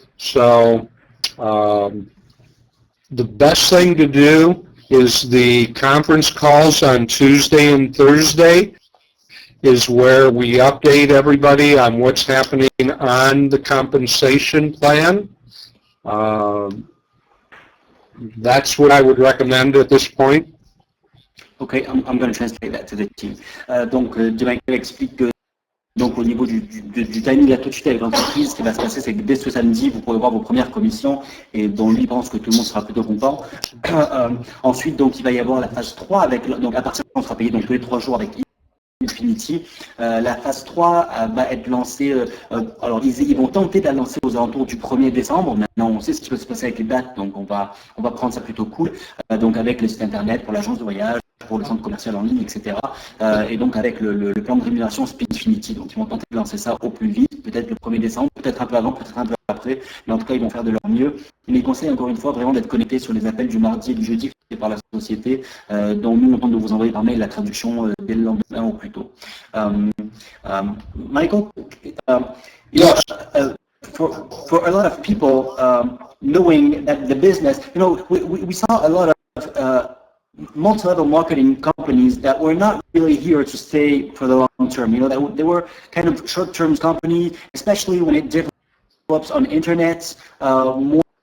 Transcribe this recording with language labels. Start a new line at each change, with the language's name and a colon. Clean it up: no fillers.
English: So the best thing to do is the conference calls on Tuesday and Thursday is where we update everybody on what's happening on the compensation plan. That's what I would recommend at this point. Okay, I'm going to translate that to the team.
French: Donc, J Michael explique que Donc au niveau du timing, là tout de suite avec l'entreprise, ce qui va se passer, c'est que dès ce samedi, vous pourrez voir vos premières commissions et dont lui pense que tout le monde sera plutôt content. Ensuite, donc il va y avoir la phase 3 avec, donc à partir de là, on sera payé donc tous les 3 jours avec Infinity. La phase 3 va être lancée, alors ils vont tenter de la lancer aux alentours du 1er décembre. Maintenant, on sait ce qui peut se passer avec les dates, donc on va prendre ça plutôt cool. Donc avec le site internet, pour l'agence de voyage, pour le centre commercial en ligne, etc. Et donc avec le plan de rémunération Infinity. Donc ils vont tenter de lancer ça au plus vite, peut-être le 1er décembre, peut-être un peu avant, peut-être un peu après, mais en tout cas ils vont faire de leur mieux. Mais ils conseillent encore une fois vraiment d'être connectés sur les appels du mardi et du jeudi faits par la société, dont nous on tente de vous envoyer par mail la traduction dès le lendemain ou plus tôt.
English: Michael, you know, for a lot of people, knowing that the business, you know, we saw a lot of multi-level marketing companies that were not really here to stay for the long term. You know, that they were kind of short-term companies, especially when it develops on internet more.